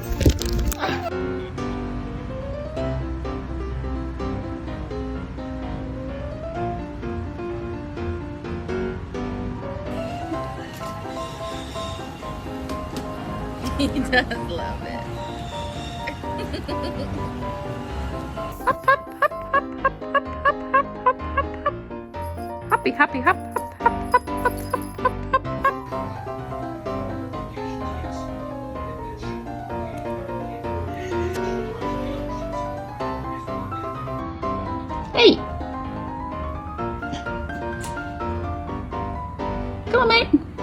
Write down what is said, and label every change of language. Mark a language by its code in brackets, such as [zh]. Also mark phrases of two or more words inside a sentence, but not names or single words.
[en] He does love it. Hop, hop, hop, hop, hop, hop, hop, hop, hop, hop, hop. Hoppy, hoppy, hop, hop, hop, hop, hop, hop, hop, hop. Hey! Come on, mate.